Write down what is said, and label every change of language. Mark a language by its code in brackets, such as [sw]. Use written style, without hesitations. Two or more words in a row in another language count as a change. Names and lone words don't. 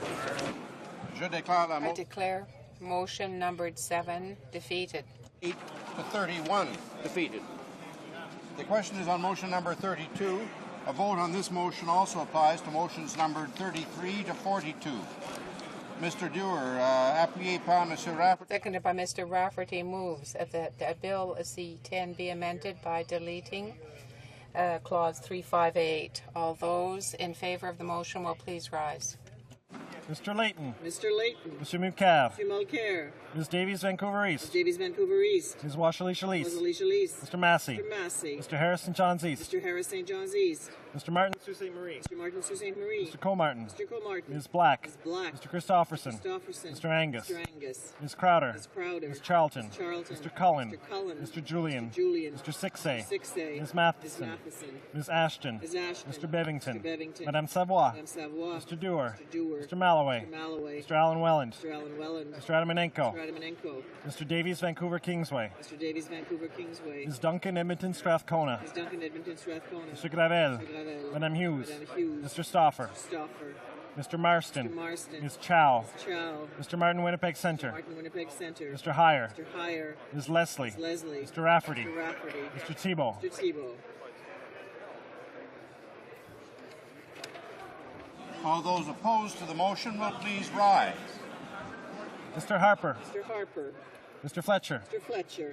[fr] Je déclare la [en] I declare motion numbered 7 defeated. 8 to 31 defeated. The question is on motion number 32. A vote on this motion also applies to motions numbered 33 to 42. Mr. [fr] Dewar, appuyé par Monsieur Rafferty. [en] Seconded by Mr. Rafferty, moves that Bill C-10 be amended by deleting Clause 358. All those in favor of the motion will please rise. Mr. Layton. Mr. Layton. Mr. Mulcair. Mr. Mulcair. Ms. Davies, Vancouver Ms. East. Davies, Vancouver East. Ms. Washley Chalice. Ms. Alicia Lease. Mr. Massey. Mr. Massey. Mr. Harris, St. John's East. Mr. Harris, St. John's East. Mr. Martin, Sault Ste. Marie. Mr. Martin, Sault Ste. Marie. Mr. Comartin. Mr. Comartin. Ms. Black. Ms. Black. Mr. Christopherson. Christopherson. Mr. Angus. Mr. Angus. Ms. Crowder. Ms. Crowder. Ms. Charlton. Ms. Charlton. Mr. Cullen. Mr. Cullen. Mr. Julian. Mr. Julian. Mr. Sixay. Sixay. Ms. Matheson. Ms. Matheson. Ms. Ashton. Ms. Ashton. Mr. Bevington. Mr. Bevington. Madame Savoie. Madame Savoie. Mr. Dewar. Mr. Dewar. Mr. Malloway. Mr. Malloway. Mr. Alan Welland. Mr. Alan Welland. Mr. Adamanenko. Mr. Adamanenko. Mr. Davies, Vancouver Kingsway. Mr. Davies, Vancouver Kingsway. Ms. Duncan, Edmonton Strathcona. Ms. Duncan, Edmonton Strathcona. Mr. Gravel. Mr. Gravel. Madame Hughes. Madame Hughes. Mr. Stauffer. Stauffer. Mr. Marston. Mr. Marston. Ms. Chow. Ms. Chow. Mr. Martin, Winnipeg Centre. Martin, Winnipeg Centre. Mr. Heyer. Mr. Heyer. Ms. Leslie. Ms. Leslie. Mr. Rafferty. Mr. Rafferty. Mr. Thibault. Mr. Thibault. All those opposed to the motion will please rise. Mr. Harper. Mr. Harper. Mr. Fletcher. Mr. Fletcher.